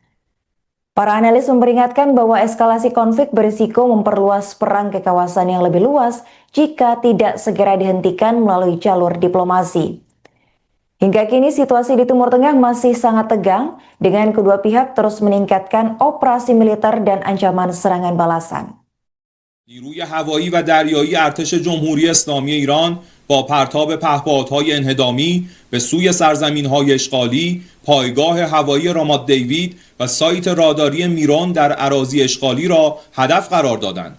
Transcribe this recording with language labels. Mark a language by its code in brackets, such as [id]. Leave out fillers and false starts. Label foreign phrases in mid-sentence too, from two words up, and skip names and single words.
[id] Para analis memperingatkan bahwa eskalasi konflik berisiko memperluas perang ke kawasan yang lebih luas jika tidak segera dihentikan melalui jalur diplomasi. Hingga kini situasi di Timur Tengah masih sangat tegang dengan kedua pihak terus meningkatkan operasi militer dan ancaman serangan balasan. [fa] نیروی هوایی و دریایی ارتش جمهوری اسلامی ایران با پرتاب پهپادهای انهدامی به سوی سرزمین‌های اشغالی، پایگاه هوایی رامات دیوید و سایت راداری میرون در اراضی اشغالی را هدف قرار دادند.